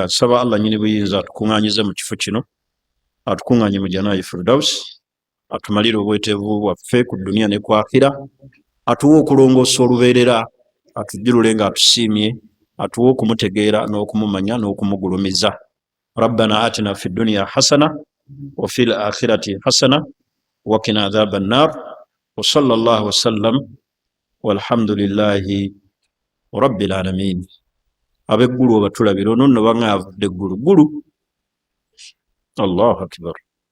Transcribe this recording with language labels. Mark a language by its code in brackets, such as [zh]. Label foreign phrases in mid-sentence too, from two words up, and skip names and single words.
[lg] Nsaba Allah nyini buyinza atukuŋŋaanyize mu kifo kino, atukuŋŋaanye mu janaayi Firdaus, atumalire obweteevu bwaffe ku duniya ne ku akhira, atuwe okulongoosa olubeerera, atujjulule ng'atusiimye, atuwe okumutegeera n'okumumanya n'okumugulumiza. [ar] ربنا آتنا في الدنيا حسنة وفي الآخرة حسنة وقنا عذاب النار وصلى الله وسلم والحمد لله رب العالمين. [lg] abeggulu obatulabira ono nno banga avudde eggulu gulu. [ar] الله أكبر.